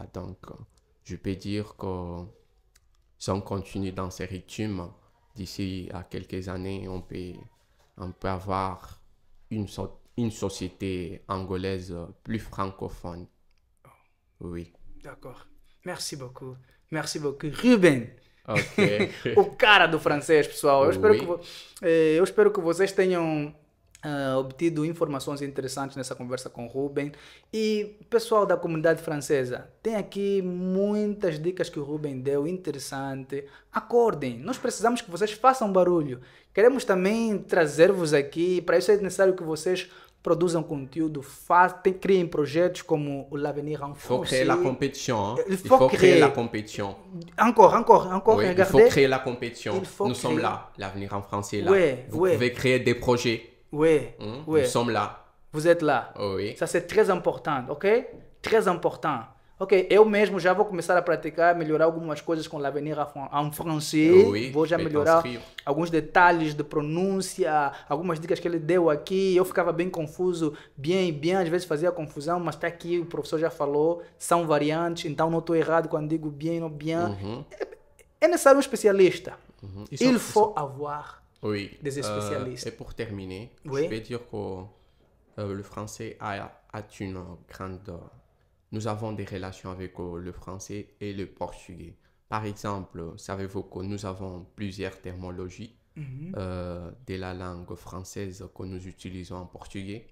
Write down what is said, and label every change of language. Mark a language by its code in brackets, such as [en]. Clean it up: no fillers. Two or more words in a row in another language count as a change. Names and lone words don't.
[fr] Donc, je peux dire que si on continue dans ces rythmes, d'ici à quelques années, on peut avoir une société angolaise plus francophone. Oui. D'accord. Merci beaucoup. Merci beaucoup. Ruben, Ok. [pt] o cara do francês, pessoal. Eu espero, [fr] Oui. [pt] eu espero que vocês tenham obtido informações interessantes nessa conversa com o Ruben. E pessoal da comunidade francesa, tem aqui muitas dicas que o Ruben deu, interessante. Acordem, nós precisamos que vocês façam barulho. Queremos também trazer-vos aqui, para isso é necessário que vocês produzam conteúdo, criem projetos como o L'Avenir en [fr] Il faut Français. créer la compétition. Hein. Il Il faut faut créer créer. la compétition. Encore, Oui, il faut regardez. créer la compétition. Il faut Nous sommes créer. là. L'avenir en français est là. Ouais, Vous ouais. pouvez créer des projets. Oui, Hein. oui. Nous sommes là. Vous êtes là. Oui. Ça, c'est très important, ok? Très important. [pt] Ok, eu mesmo já vou começar a praticar, melhorar algumas coisas com l'avenir en français. [fr] Oui, [pt] Vou já [fr] je vais [pt] melhorar [fr] t'inscrire. [pt] alguns detalhes de pronúncia, algumas dicas que ele deu aqui. Eu ficava bem confuso, bem, às vezes fazia confusão, mas está aqui, o professor já falou, são variantes, então não estou errado quando digo [fr] bien ou bien. Mhm, [pt] É necessário um especialista. mhm. [fr] Il faut avoir Oui. des spécialistes. Et pour terminer, Oui. je vais dire que le français a une grande... Nous avons des relations avec le français et le portugais. Par exemple, savez-vous que nous avons plusieurs terminologies de la langue française que nous utilisons en portugais,